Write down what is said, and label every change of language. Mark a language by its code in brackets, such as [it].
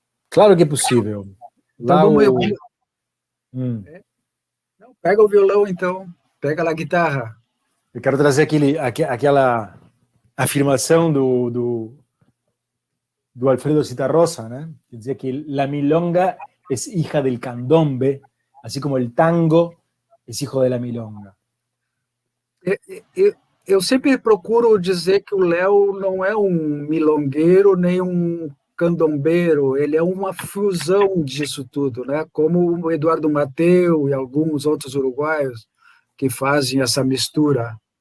[pt] Claro que é possível. Então Não, pega o violão, então. Pega a guitarra. Eu quero trazer aquela afirmação do Alfredo Zitarrosa, né? Que dizia que [es] la milonga es hija del candombe, así como el tango es hijo de la milonga. [pt] Eu sempre procuro dizer que o Léo não é um milongueiro nem um candombeiro, ele é uma fusão disso tudo, né? Como o Eduardo Mateu e alguns outros uruguaios que fazem essa mistura.